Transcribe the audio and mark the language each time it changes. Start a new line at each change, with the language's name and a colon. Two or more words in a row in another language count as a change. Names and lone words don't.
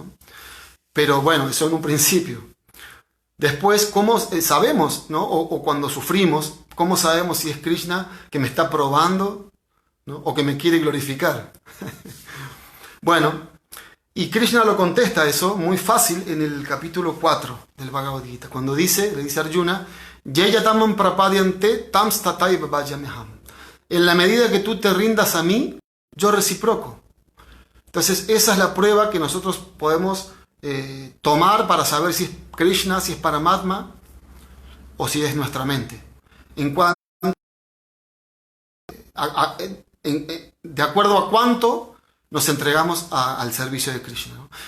Spanish: Pero bueno, eso en un principio. Después, ¿cómo sabemos, ¿no? O cuando sufrimos, ¿cómo sabemos si es Krishna que me está probando, ¿no? O que me quiere glorificar? Bueno, y Krishna lo contesta eso muy fácil en el capítulo 4 del Bhagavad Gita, cuando le dice a Arjuna,
Sanskrit: ये यथा मां प्रपद्यन्ते तांस्तथैव भजाम्यहम्.
Spanish: En la medida que tú te rindas a mí, yo reciproco. Entonces, esa es la prueba que nosotros podemos tomar para saber si es Krishna, si es Paramatma o si es nuestra mente. De acuerdo a cuánto nos entregamos al servicio de Krishna, ¿no?